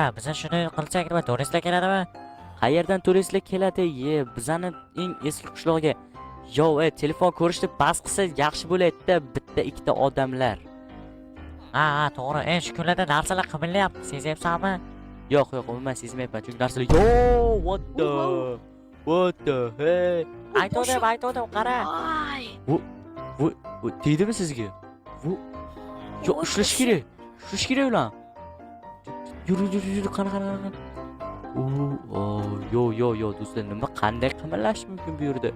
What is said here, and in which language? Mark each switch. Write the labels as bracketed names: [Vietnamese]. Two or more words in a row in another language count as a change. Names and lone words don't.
[Uzbek] Biz shuni qilsak nima, turistlar keladimi? Qayerdan turistlar keladi? Bizani eng eski qishlog'iga. Yo, telefon ko'rishni bas qilsa yaxshi bo'laydi-da, bitta ikkita odamlar. Ha, to'g'ri. Shu kunlarda narsalar qimirlayapti, sezyapsanmi? Yo'q, umuman sezmayapman. Chunki narsalar yo, [English] what the hey. [Uzbek] Aytdim, qara. Ay. Bu tegdimi sizga? Bu yo, ushlash kerak ulan. Yur, qana. Yo, do'stlar, nima qanday qimirlash mumkin bu yerda?